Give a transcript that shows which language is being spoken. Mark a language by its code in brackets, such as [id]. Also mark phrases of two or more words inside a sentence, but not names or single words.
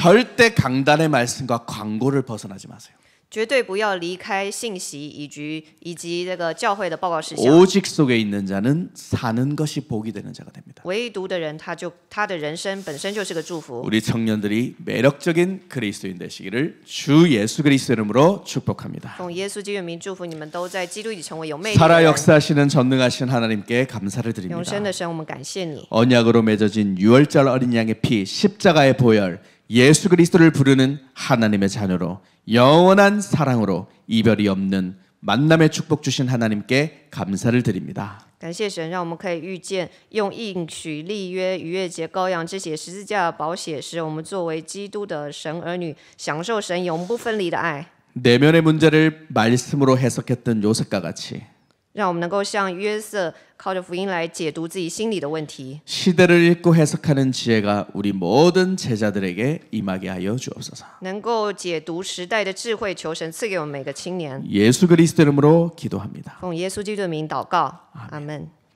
[ko] 절대 강단의 말씀과 광고를 벗어나지 마세요. [zh] 绝对不要离开信息以及这个教会的报告事项。 [ko] 오직 속에 있는 자는 사는 것이 복이 되는 자가 됩니다. [zh] 唯独的人，他的人生本身就是个祝福。 [ko] 우리 청년들이 매력적인 그리스도인 되시기를 주 예수 그리스도 이름으로 축복합니다. [zh] 奉耶稣基督名祝福你们都在基督里成为有魅力的 [ko] 살아 [zh] 人。 [ko] 역사하시는 전능하신 하나님께 감사를 [zh] 永 [ko] 드립니다. [zh] 生的神，我们感谢你。 [ko] 언약으로 맺어진 유월절 어린 양의 피 십자가의 보혈 예수 그리스도를 부르는 하나님의 자녀로 영원한 사랑으로 이별이 없는 만남의 축복 주신 하나님께 감사를 드립니다. [zh] 感谢神，让我们可以遇见用应许立约逾越节羔羊之血十字架的宝血，使我们作为基督的神儿女，享受神永不分离的爱。 [ko] 내면의 문제를 말씀으로 해석했던 요셉과 같이 [zh] 让我们能够像约瑟，靠着福音来解读自己心里的问题。 [ko] 시대를 읽고 해석하는 지혜가 우리 모든 제자들에게 임하게 하여 주옵소서. [zh] 能够解读时代的智慧，求神赐给我们每个青年。 [ko] 예수 그리스도 이름으로 기도합니다. [zh] 奉耶稣基督的名祷告，阿门。